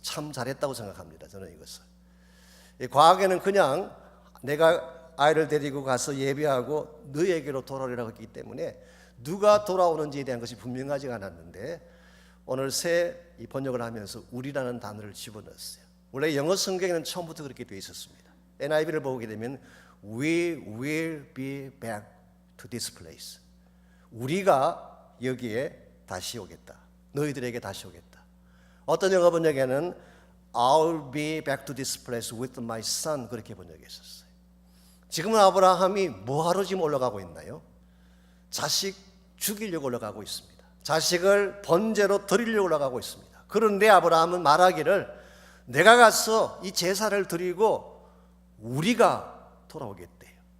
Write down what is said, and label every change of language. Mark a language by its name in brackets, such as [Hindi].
[Korean] 참 잘했다고 생각합니다. 저는 이것을. 과거에는 그냥 내가 아이를 데리고 가서 예배하고 너희에게로 돌아오리라고 했기 때문에 누가 돌아오는지에 대한 것이 분명하지가 않았는데 오늘 새 이 번역을 하면서 우리라는 단어를 집어넣었어요. 원래 영어 성경에는 처음부터 그렇게 되어 있었습니다. NIV를 보게 되면 [English] We will be back to this place. [Korean] 우리가 여기에 다시 오겠다. 너희들에게 다시 오겠다. 어떤 영어 번역에는 [English] I'll be back to this place with my son [Korean] 그렇게 번역했었어요. 지금은 아브라함이 뭐하러 지금 올라가고 있나요? 자식 죽이려고 올라가고 있습니다. 자식을 번제로 드리려고 올라가고 있습니다. 그런데 아브라함은 말하기를 내가 가서 이 제사를 드리고 우리가 돌아오겠대요.